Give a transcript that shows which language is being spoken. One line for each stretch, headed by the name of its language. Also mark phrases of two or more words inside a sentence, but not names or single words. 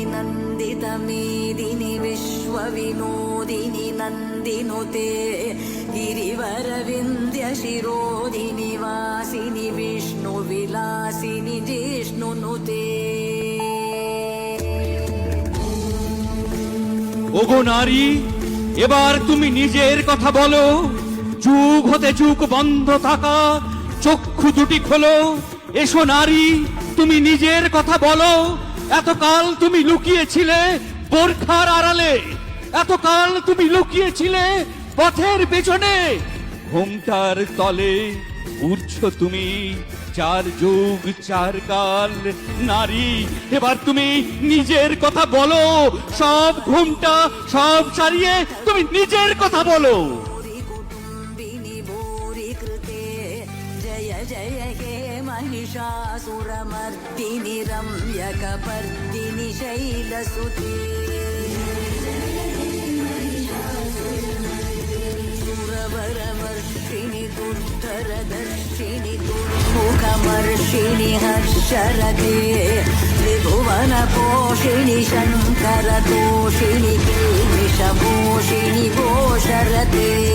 Sanskrit: नन्दित मेदिनि विश्वविनोदिनि नन्दिनुते गिरिवरविन्द्य शिरोधिनि वासिनि विष्णुविलासिनि जिष्णुनुते।
Bangla: ওগো নারী, এবার তুমি নিজের কথা বলো। যুগ হতে যুগ বন্ধ থাকা চক্ষু দুটি খোলো। এসো নারী, তুমি নিজের কথা বলো। এতকাল তুমি লুকিয়েছিলে বোরখার আড়ালে, এতকাল তুমি লুকিয়েছিলে পথের পেছনে। ঘোমটার তলে উঠছো তুমি 4 যুগ 4 কাল। নারী, এবার তুমি নিজের কথা বলো। সব ঘোমটা সব সারিয়ে তুমি নিজের কথা বলো।
Sanskrit: महिषासुरमर्दिनि रम्यकपर्दिनि शैलसुते सुरवरवर्षिणि दुर्धरदर्शिनि दुर्मुखमर्षिणि हर्षरते त्रिभुवनपोषिणि शङ्करतोषिणि किल्बिषभूषिणि घोषरते